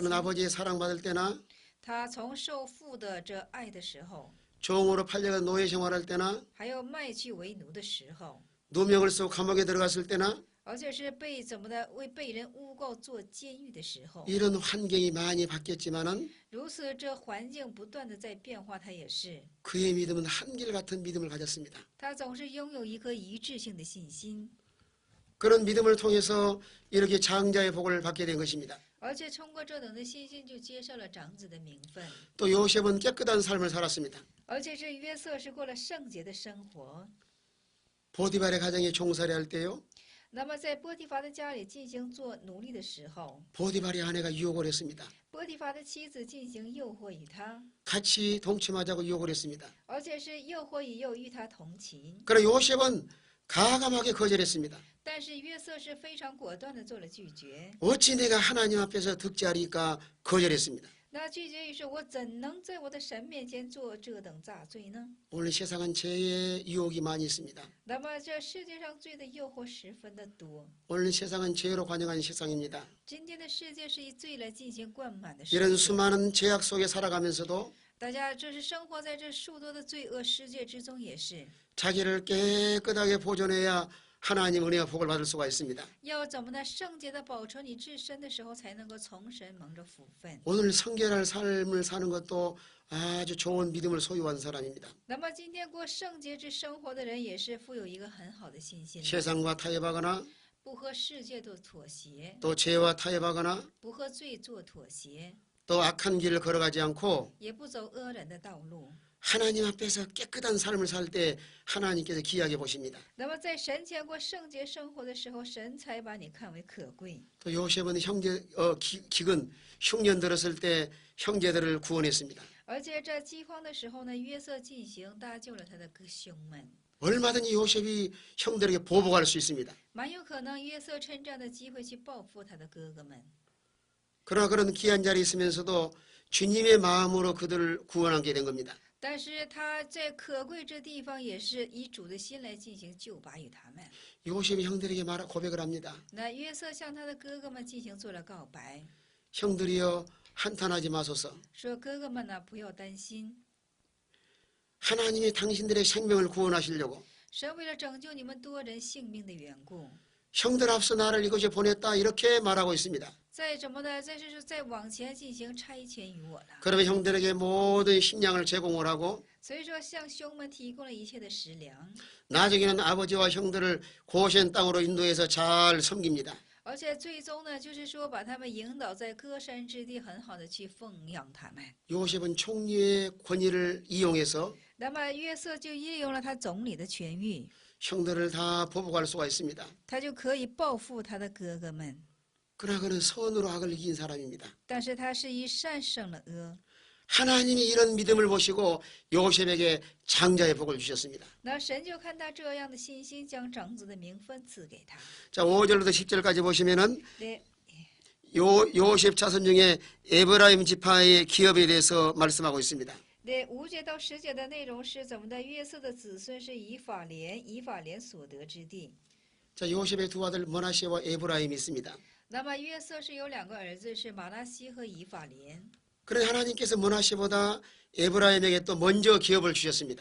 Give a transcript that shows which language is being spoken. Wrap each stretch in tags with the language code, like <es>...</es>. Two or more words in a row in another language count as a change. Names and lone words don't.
<ko>그는</ko> <zh>心。</zh> <ko>아버지의 사랑받을 때나</ko> <zh>他从受父的这爱的时候，</zh> <ko>종으로 팔려가 노예 생활할 때나</ko> <zh>还有卖去为奴的时候，</zh> <ko>누명을 쓰고 감옥에 들어갔을 때나</ko> <zh>而且是被被人诬告做监狱的时候，</zh> <ko>이런 환경이 많이 바뀌었지만은</ko> <zh>如此这环境不断的在变化，他也是，</zh> <ko>그의 믿음은 한결같은 믿음을 가졌습니다.</ko> <zh>他总是拥有一颗一致性的信心，</zh> <ko>그런 믿음을 통해서 이렇게 장자의 복을 받게 된 것입니다.</ko> <zh>而且通过这等的信心就接受了长子的名分，</zh> <ko>또 요셉은 깨끗한 삶을 살았습니다.</ko> <zh>而且这约瑟是过了圣洁的生活。</zh> <ko>보디발의 가정에 종살이 할 때요.</ko> <zh>那么在波提乏的家里进行做奴隶的时候，</zh> <ko>보디발의 아내가 유혹을 했습니다.</ko> <zh>波提乏的妻子进行诱惑于他，</zh> <ko>같이 동침하자고 유혹을 했습니다.</ko> <zh>而且是诱惑以诱与他同情。</zh> <ko>그러나 요셉은 가감하게 거절했습니다.</ko> <zh>但是约瑟是非常果断的做了拒绝。</zh> <ko>어찌 내가 하나님 앞에서 득죄하리까 거절했습니다.</ko> <zh>那拒绝于是我怎能在我的神面前做这等大罪呢？</zh> <ko>오늘 세상은 죄의 유혹이 많이 있습니다.</ko> <zh>那么这世界上罪的诱惑十分的多。</zh> <ko>오늘 세상은 죄로 관영한 세상입니다.</ko> <zh>今天的世界是以罪来进行灌满的世</zh> <ko>이런</ko> <zh>界。</zh> <ko>수많은 죄악 속에 살아가면서도</ko> <zh>大家这是生活在这数多的罪恶世界之中，也是</zh> <ko>자기를 깨끗하게 보존해야 하나님 은혜와 복을 받을 수가 있습니다.</ko> <zh>要怎么呢？圣洁的保存你自身的时候，才能够从神蒙着福分。</zh> <ko>오늘 성결할 삶을 사는 것도 아주 좋은 믿음을 소유한 사람입니다.</ko> <zh>那么今天过圣洁之生活的人，也是富有一个很好的信心的，</zh> <ko>세상과 타협하거나</ko> <zh>不和世界做妥协，</zh> <ko>또 죄와 타협하거나</ko> <zh>不和罪做妥协，</zh> <ko>또 악한 길을 걸어가지 않고</ko> <zh>也不走恶人的道路。</zh> <ko>하나님 앞에서 깨끗한 삶을 살 때 하나님께서 귀하게 보십니다.</ko> <zh>那么在神前过圣洁生活的时候，神才把你看为可贵。</zh> <ko>또 요셉은 기근 흉년 들었을 때 형제들을 구원했습니다.</ko> <zh>而且这饥荒的时候呢，约瑟进行搭救了他的哥兄们。</zh> <ko>얼마든지 요셉이 형들에게 보복할 수 있습니다.</ko> <zh>蛮有可能约瑟趁这样的机会去报复他的哥哥们。</zh> <ko>그러나 그런 귀한 자리에 있으면서도 주님의 마음으로 그들을 구원하게 된 겁니다.</ko> <zh>但是他在可贵之地方，也是以主的心来进行救拔于他们。</zh> <ko>요셉이 형들에게 고백을 합니다.</ko> <zh>那约瑟向他的哥哥们进行做了告白，</zh> <ko>형들이여 한탄하지 마소서.</ko> <zh>说：“哥哥们呢，不要担心，</zh> <ko>하나님이 당신들의 생명을 구원하시려고</ko> <zh>神为了拯救你们多人性命的缘故，</zh> <ko>형들 앞서 나를 이곳에 보냈다 이렇게 말하고 있습니다.</ko> <zh>再怎么的，再往前进行差遣于我了。</zh> <ko>그러면 형들에게 모든 식량을 제공을 하고</ko> <zh>所以说，向兄们提供了一切的食粮，</zh> <ko>나중에는 아버지와 형들을 고센 땅으로 인도해서 잘 섬깁니다.</ko> <zh>而且最终呢，就是说把他们引导在歌山之地，很好的去奉养他们。</zh> <ko>요셉은 총리의 권위를 이용해서</ko> <zh>那么约瑟就利用了他总理的权誉，</zh> <ko>형들을 다 보복할 수가 있습니다.</ko> <zh>他就可以报复他的哥哥们。</zh> <ko>그러나 그는 선으로 악을 이긴 사람입니다.</ko> <zh>但是他是以善胜了恶。</zh> <ko>하나님이 이런 믿음을 보시고 요셉에게 장자의 복을 주셨습니다.</ko> <zh>那神就看他这样的信心，将长子的名分赐给他。</zh> <ko>자, 5절부터 10절까지 보시면은</ko> <zh>对，</zh> <ko>요셉 자손 중에 에브라임 지파의 기업에 대해서 말씀하고 있습니다.</ko> <zh>对5节到10节的内容是怎么的？约瑟的子孙是以法莲所得之地。</zh> <ko>자, 요셉의 두 아들 머나세와 에브라임이 있습니다.</ko> <zh>那么约瑟是有2个儿子，是马拉西和以法莲。</zh> <ko>그런데 하나님께서 머나세보다 에브라임에게 또 먼저 기업을 주셨습니다.</ko>